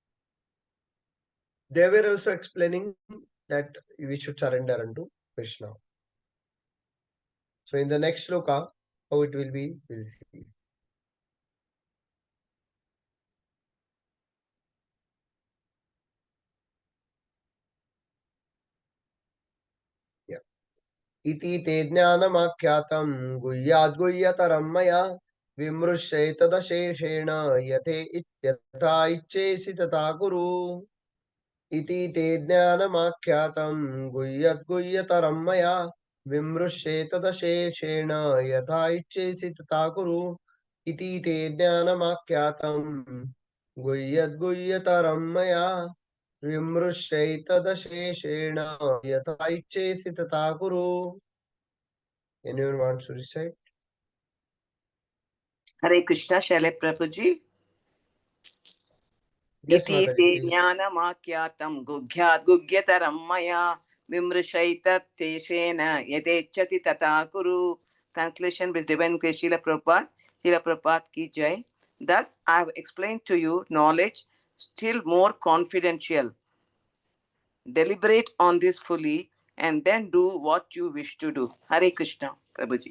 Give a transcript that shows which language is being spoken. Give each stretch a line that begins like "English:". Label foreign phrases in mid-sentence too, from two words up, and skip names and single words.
English: They were also explaining that we should surrender unto Krishna. So in the next sloka, how it will be, we'll see. Yeah.
Sanskrit: इति ते ज्ञानमाख्यातम् गुह्याद् गुह्यतरम् मया विमृशेतदशेषेण यथा इच्छेसि तत कुरु. इति ते ज्ञानमाख्यातं गुह्यद्गुह्यतरं मया विमृश्येतदशेषेण यथा इच्छेसि तथा कुरु इति ते ज्ञानमाख्यातं गुह्यद्गुह्यतरं मया विमृश्येतदशेषेण यथा इच्छेसि तथा कुरु.
English: Anyone wants to recite? Hare Krishna, shall I, Prabhuji? Yes, Iti Mataji, te please.
Sanskrit: ज्ञानमाख्यातम् गुग्यत् गुग्यतरम् मया विमृशैतत् शेषेण यदेचसि तत कुरु.
English: Translation with Divine Grace Srila Prabhupada. Srila Prabhupada
Hindi: की जय.
English: Thus, I have explained to you knowledge still more confidential. Deliberate on this fully and then do what you wish to do. Hare Krishna, Prabhuji.